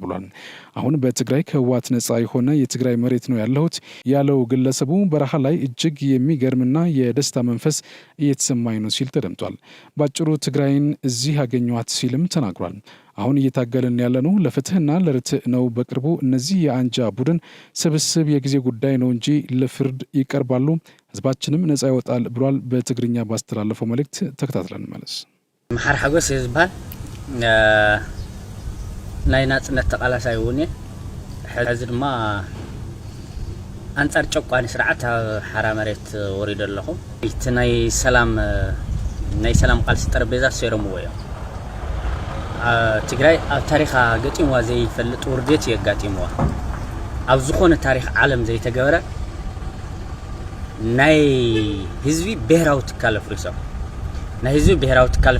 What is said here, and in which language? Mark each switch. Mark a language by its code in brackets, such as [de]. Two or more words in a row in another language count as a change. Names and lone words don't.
[am] ብሏል። አሁን በትግራይ ከህወሓት ነጻ የሆነ የትግራይ መሬት ነው ያለሁት ያለው ግለሰቡ በረሃ ላይ እጅግ የሚገርምና የደስታ መንፈስ እየተሰማኝ ነው ሲል ተደምጧል። ባጭሩ ትግራይን እዚህ ያገኘዋት ሲልም ተናግሯል። አሁን እየታገልን ያለነው ለፍትህና ለርትዕ ነው። በቅርቡ እነዚህ የአንጃ ቡድን ስብስብ የጊዜ ጉዳይ ነው እንጂ ለፍርድ ይቀርባሉ፣ ህዝባችንም ነጻ ይወጣል ብሏል። በትግርኛ ባስተላለፈው መልእክት ተከታትለን መለስ [ti] መሐር ሐጎስ ይዝባል ናይ ናጽነት ተቃላሳይ ሆነ ሕዚ ድማ አንጻር ጨቋኒ ስርዓት ሓራ መሬት ወሪድ ኣለኹ እቲ ናይ ሰላም ቃልሲ ጠረጴዛ ሰይሮምዎ እዮም ትግራይ ኣብ ታሪኻ ገጢምዋ ዘይፈልጥ ውርደት የጋጢምዋ ኣብ ዝኾነ ታሪኽ ዓለም ዘይተገበረ ናይ ህዝቢ ብሔራዊ ትካል ፍሪሶም ናይ ህዝቢ ብሔራዊ ትካል